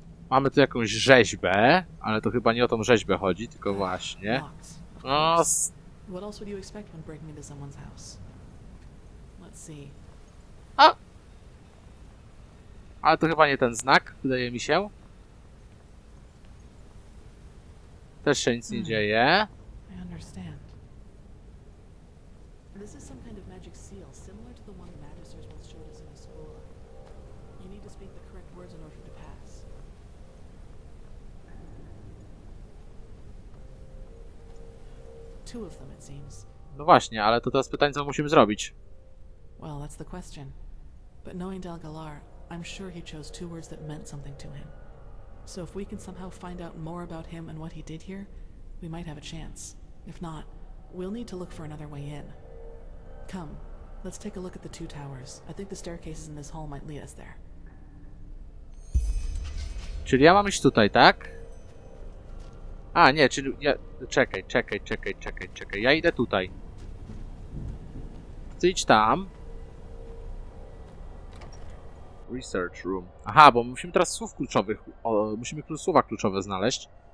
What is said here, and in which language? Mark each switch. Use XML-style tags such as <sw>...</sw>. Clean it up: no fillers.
<pl>Mamy tu jakąś rzeźbę, ale to chyba nie o tą rzeźbę chodzi, tylko właśnie. No,</pl> <en>What else would you expect when breaking into someone's house? Let's see. a!</en> <pl>Ale to chyba nie ten znak, wydaje mi się. Też się nic nie dzieje.</pl> <en>I understand. This is some kind of magic seal, similar to the one Magisters once showed us in the school. You need to speak the correct words in order to pass. Two of them, it seems.</en> <pl>No właśnie, ale to teraz pytanie, co musimy zrobić.</pl> <en>Well, that's the question. But knowing Delgalar, I'm sure he chose two words that meant something to him. So if we can somehow find out more about him and what he did here, we might have a chance. If not, we'll need to look for another way in. Come, let's take a look at the two towers. I think the staircases in this hall might lead us there.</en> <pl>Czyli ja mam iść tutaj, tak? A, nie, czyli ja... Czekaj. Ja idę tutaj. Ty idź tam.</pl> <en>Research room.</en> <pl>Aha, bo musimy teraz słów kluczowych... musimy słowa kluczowe znaleźć.</pl>